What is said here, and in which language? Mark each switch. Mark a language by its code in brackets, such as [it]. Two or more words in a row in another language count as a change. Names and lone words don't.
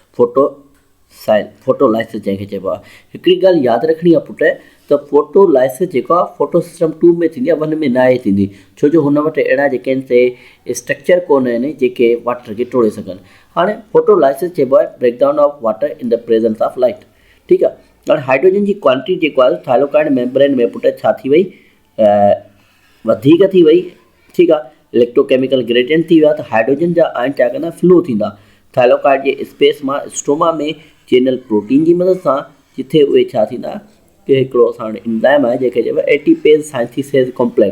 [sd] फोटोलाइसिस जंहिंखे चइबो आहे। हिकिड़ी ॻाल्हि यादि रखणी आहे पुट, त फोटोलाइसिस जेको आहे [en] photo system [sd] 2 में थींदी आहे, 1 में न आहे थींदी, छो जो हुन वटि अहिड़ा जेके आहिनि से स्ट्रक्चर कोन आहिनि जेके वाटर खे टोड़े सघनि। हाणे फोटोलाइसिस चइबो आहे [en] breakdown of water in the presence of light, [sd] ठीकु आहे। हाणे हाइड्रोजन जी क्वांटिटी जेको आहे [en] thylakoid membrane [sd] में पुट छा थी वई, वधीक थी वई, ठीकु आहे। [en] electrochemical gradient [sd] थी वियो आहे, त हाइड्रोजन जा आयन छा कंदा, फ्लो थींदा थाइलोकाइड जे स्पेस मां स्ट्रोमा में [en] channel protein [sd] जी मदद सां, जिथे उहे छा थींदा कि हिकिड़ो असां वटि एंजाइम आहे जंहिंखे चइबो आहे [en] ATPase synthesis complex.